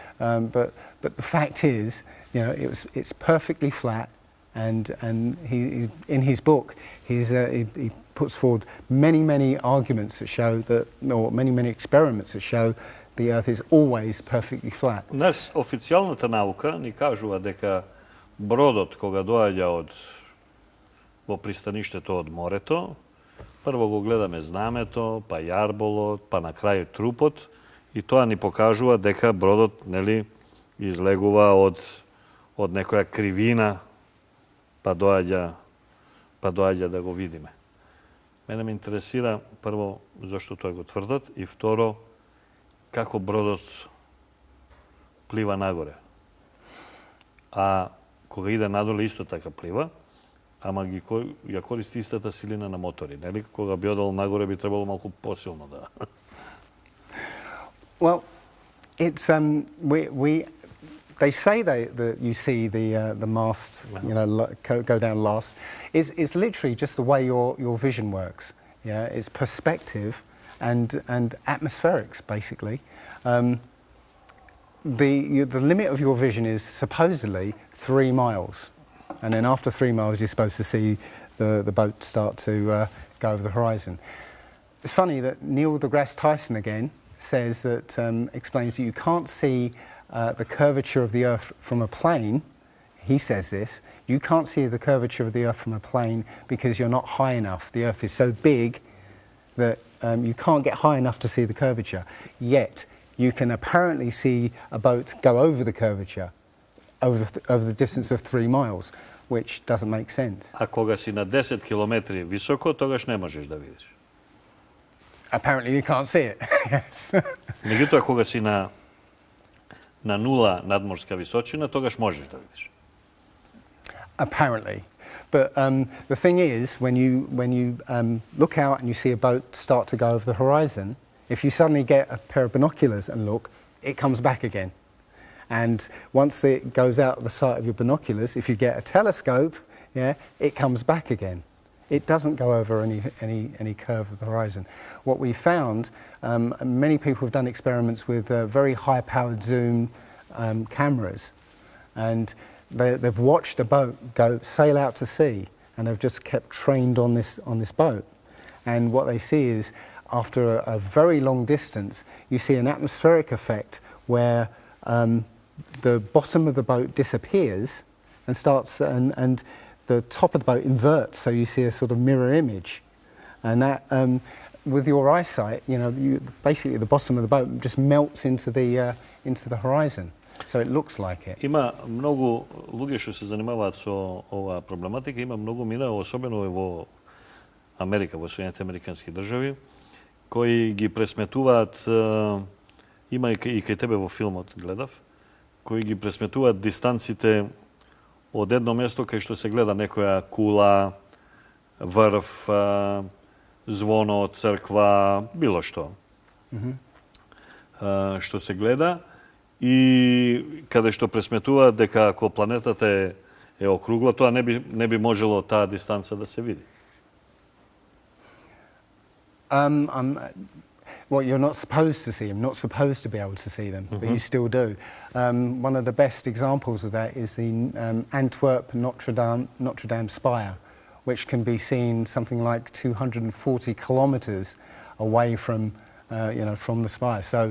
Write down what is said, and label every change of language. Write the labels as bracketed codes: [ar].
[en] But the fact is, it's perfectly flat. And he in his book, he puts forward many arguments that show that, or many experiments that show the Earth is always perfectly flat. [mk] Нас официјалната наука ни кажува дека бродот кога доаѓа во пристаништето од морето, прво го гледаме знамето, па јарболот, па на крај трупот, и тоа ни покажува дека бродот, нели, излегува од некоја кривина, па доаѓа да го видиме. Мене ме интересира, прво, зашто тоа го тврдат, и второ, како бродот плива нагоре. А кога иде надоле, исто така плива, ама ја користи истата силина на мотори. Нели? Кога би одел нагоре, би требало малку посилно да... [en] Well, it's they say that you see the mast, go down last. It's literally just the way your vision works. Yeah, it's perspective and atmospherics basically. The limit of your vision is supposedly 3 miles, and then after 3 miles you're supposed to see the boat start to go over the horizon. It's funny that Neil deGrasse Tyson again says that explains that you can't see the curvature of the Earth from a plane. He says this, you can't see the curvature of the Earth from a plane because you're not high enough. The Earth is so big that you can't get high enough to see the curvature. Yet you can apparently see a boat go over the curvature over the distance of 3 miles, which doesn't make sense. [mk] A кога си на 10 километри високо, тогаш не можеш да видиш. [en] Apparently you can't see it. Yes. [mk] Меѓутоа, кога си на нула надморска височина, тогаш можеш да видиш. [en] Apparently. But the thing is, when you look out and you see a boat start to go over the horizon, if you suddenly get a pair of binoculars and look, it comes back again. And once it goes out the sight of your binoculars, if you get a telescope, yeah, it comes back again. It doesn't go over any curve of the horizon. What we found, many people have done experiments with very high-powered zoom cameras, and they've watched a boat sail out to sea, and they've just kept trained on this boat. And what they see is, after a very long distance, you see an atmospheric effect where the bottom of the boat disappears and the top of the boat inverts, so you see a sort of mirror image. And that, with your eyesight, basically the bottom of the boat just melts into the horizon. So it looks like it. [mk] Има многу луѓе што се занимаваат со оваа проблематика, има многу мина, особено во Америка, во Соединените Американски држави, кои ги пресметуваат, има и кај тебе во филмот гледав, кои ги пресметуваат дистанците од едно место кај што се гледа некоја кула, врв, звоно, црква, било што. Што се гледа и каде што пресметуваат дека ако планетата е округла, тоа не би можело таа дистанца да се види. [en] Well, you're not supposed to see them, not supposed to be able to see them, but you still do. One of the best examples of that is the Antwerp Notre Dame spire, which can be seen something like 240 kilometers away from the spire.